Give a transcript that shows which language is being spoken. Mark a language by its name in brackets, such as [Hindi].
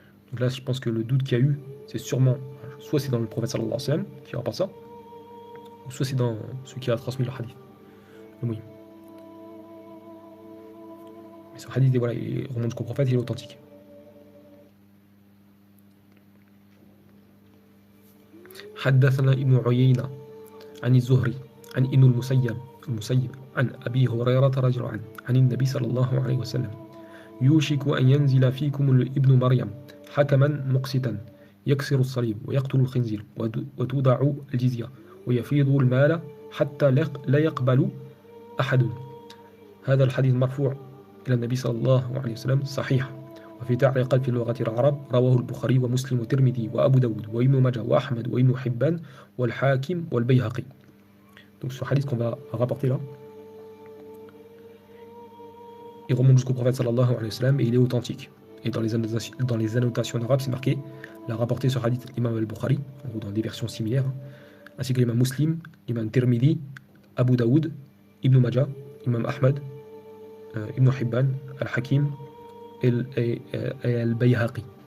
[French] Donc là, je pense que le doute qu'il y a eu, c'est sûrement, soit c'est dans le prophète [Arabic] sallallahu alayhi wa sallam, [French] qui rapporte ça, ou soit c'est dans celui qui a transmis le hadith, le mouïm. Mais ce hadith, voilà, il remonte jusqu'au prophète, il est authentique. [Arabic] حدثنا ابن عيينة عن الزهري عن ابن المسيب عن أبي هريرة رضي الله عنه عن النبي صلى الله عليه وسلم يوشك أن ينزل فيكم ابن مريم حكما مقسطا يكسر الصليب ويقتل الخنزير وتوضع الجزية ويفيض المال حتى لا يقبل أحد. هذا الحديث مرفوع إلى النبي صلى الله عليه وسلم صحيح، وفي تعليقات في لغة العرب رواه البخاري ومسلم والترمذي وأبو داود وابن ماجه وأحمد وابن حبان والحاكم والبيهقي. [French] Donc ce hadith qu'on va rapporter là, il remonte jusqu'au prophète [Arabic] sallallahu alayhi wa sallam [French] et il est authentique. Et dans les annotations arabes, c'est marqué, il a rapporté ce hadith l'imam al-Bukhari, en gros dans des versions similaires, ainsi que l'imam Muslim, l'imam Tirmidhi, Abu Daoud, Ibn Majah, imam Ahmad, Ibn Hibban, Al-Hakim et Al-Bayhaqi.